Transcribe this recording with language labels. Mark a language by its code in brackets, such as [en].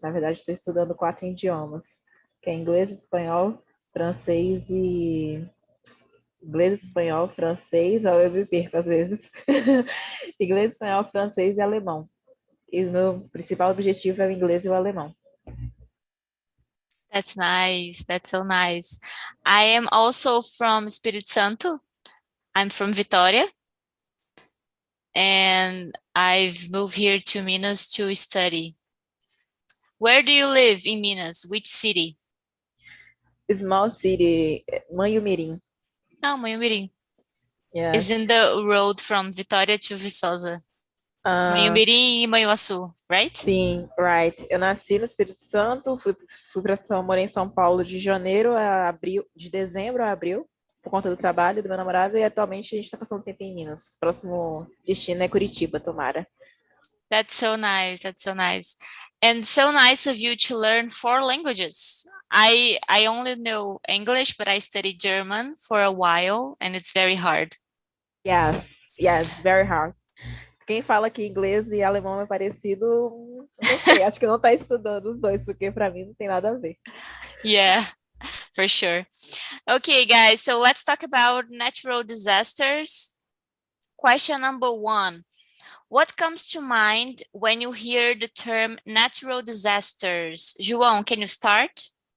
[pt] Na verdade, estou estudando 4 idiomas, que é inglês, espanhol, francês e... Inglês, espanhol, francês, eu me perco às vezes. Inglês, espanhol, francês e alemão. E o meu principal objetivo é o inglês e o alemão. [en] That's nice. That's so nice. I am also from Espírito Santo. I'm from Vitória. And I've moved here to Minas to study. Where do you live in Minas? Which city? Small city, Manhumirim. Oh, Manhumirim. Yes. Is in the road from Vitória to Viçosa. Ah, [pt] Manhumirim e Manhuaçu, right? sim, right. Eu nasci no Espírito Santo, morei em São Paulo de janeiro a abril, de dezembro a abril, por conta do trabalho do meu namorado, e atualmente a gente está passando tempo em Minas. Próximo destino é Curitiba, tomara. [en] That's so nice. That's so nice. And so nice of you to learn 4 languages. I only know English, but I studied German for a while and it's very hard. Yes, very hard. [pt] Quem fala que inglês e alemão é parecido, não sei, acho que não está estudando os dois, porque para mim não tem nada a ver. [en] Yeah, for sure. Okay, guys, so let's talk about natural disasters. Question number 1. What comes to mind when you hear the term natural disasters? João, can you start?